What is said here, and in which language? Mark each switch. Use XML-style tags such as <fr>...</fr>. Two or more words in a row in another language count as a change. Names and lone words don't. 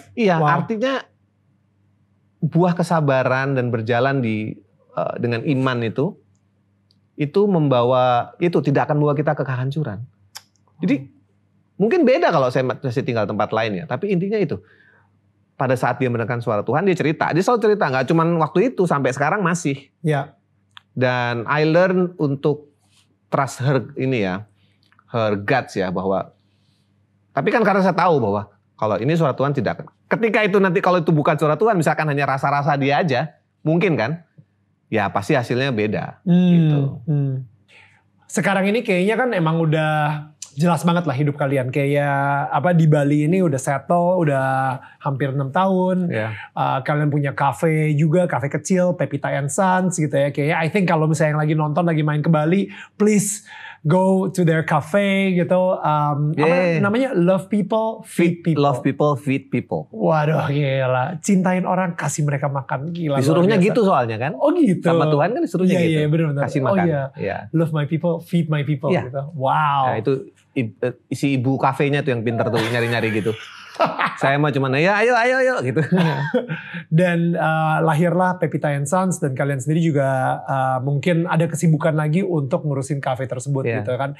<id>Iya, artinya buah kesabaran dan berjalan dengan iman itu tidak akan membawa kita ke kehancuran. Jadi mungkin beda kalau saya masih tinggal tempat lain ya, tapi intinya itu. Pada saat dia mendengarkan suara Tuhan, dia selalu cerita, nggak cuma waktu itu, sampai sekarang masih. Dan</id> <en>I learn</en> <id>untuk</id> <en>trust her guts</en> <id>ya, bahwa, tapi kan karena saya tahu bahwa kalau ini suara Tuhan tidak, ketika itu nanti kalau itu bukan suara Tuhan, misalkan hanya rasa-rasa dia aja, mungkin kan, ya pasti hasilnya beda. Gitu. Sekarang ini kayaknya kan emang udah jelas banget lah hidup kalian. Kayak apa di Bali ini udah settle, udah hampir 6 tahun. Yeah. Kalian punya cafe juga, cafe kecil, Pepita and Sons gitu ya. Kayak</id> <en>I think</en> <id>kalau misalnya yang lagi nonton, lagi main ke Bali,</id> <en>please go to their cafe gitu.</en> <id>Apa namanya?</id> <en>Love people, feed people. Love people, feed people.</en> <id>Waduh gila. Cintain orang, kasih mereka makan. Gila. Disuruhnya gitu soalnya kan. Oh gitu. Sama Tuhan kan disuruhnya gitu. Iya benar-benar. Kasih makan.</id> <en>Love my people, feed my people gitu.</en> <id>Wow. Nah, itu si ibu kafenya tuh yang pintar tuh nyari-nyari gitu. Saya mah cuman ya ayo gitu. Dan lahirlah Pepita and Sons, dan kalian sendiri juga mungkin ada kesibukan lagi untuk ngurusin kafe tersebut gitu kan.</id>